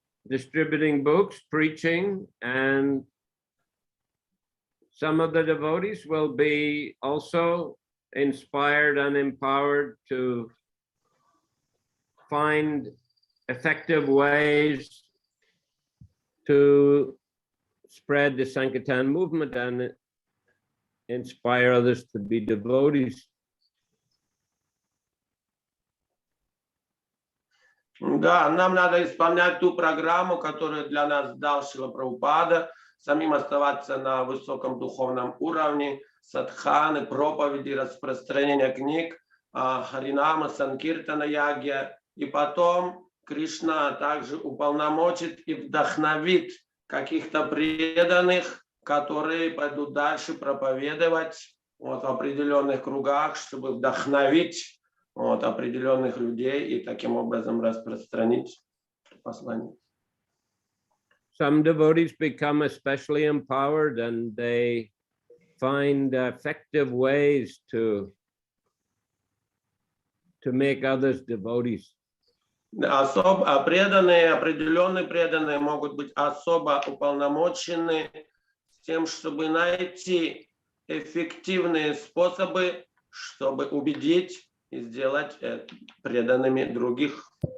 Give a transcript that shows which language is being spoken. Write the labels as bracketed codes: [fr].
[en] distributing books, preaching, and some of the devotees will be also inspired and empowered to find effective ways to spread the Sankirtan movement and inspire others to be devotees. [ru] Да, нам надо исполнять ту программу, которую для нас дал Шрила Прабхупада, самим оставаться на высоком духовном уровне, садханы, проповеди, распространение книг, Харинама, Санкиртана, Ягья. И потом Кришна также уполномочит и вдохновит каких-то преданных, которые пойдут дальше проповедовать вот, в определенных кругах, чтобы вдохновить вот, определенных людей и таким образом распространить послание. [en] Some devotees become especially empowered and they find effective ways to make others devotees. [ru] Преданные, определенные преданные могут быть особо уполномочены с тем, чтобы найти эффективные способы, чтобы убедить и сделать преданными других.